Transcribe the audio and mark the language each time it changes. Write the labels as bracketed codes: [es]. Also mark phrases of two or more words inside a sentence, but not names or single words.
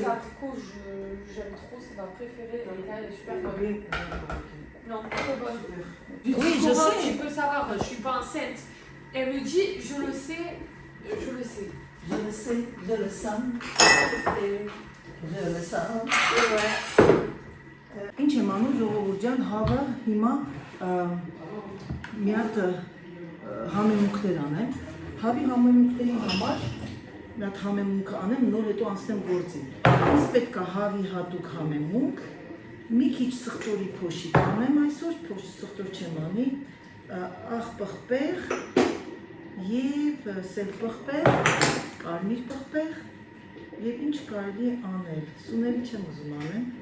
[fr] confiture d'abricot, j'aime trop, c'est ma préférée. Et là, elle est super bonne. bien. Non, trop bonne. Oui, je Comment sais. tu peux savoir, je suis pas enceinte. Elle me dit, je le sais, je le sais. Je le sais, je le sens. Je le sens. Ouais. [hy] Ինչ եմ անում ժողովուրդ ջան, հավը հիմա մի հատ համեմունքներ անեմ։ Հավի համեմունքների համար մի հատ համեմունք անեմ, նոր հետո անցնեմ գործի։ Ինձ պետք է հավի հատուկ համեմունք, մի քիչ սխտորի փոշի կանեմ այսօր, սխտոր չեմ անի, աղ պղպեղ եւ սև պղպեղ, կարմիր պղպեղ եւ ինչ կարելի է անել։ Սուների չեմ ուզում անեմ։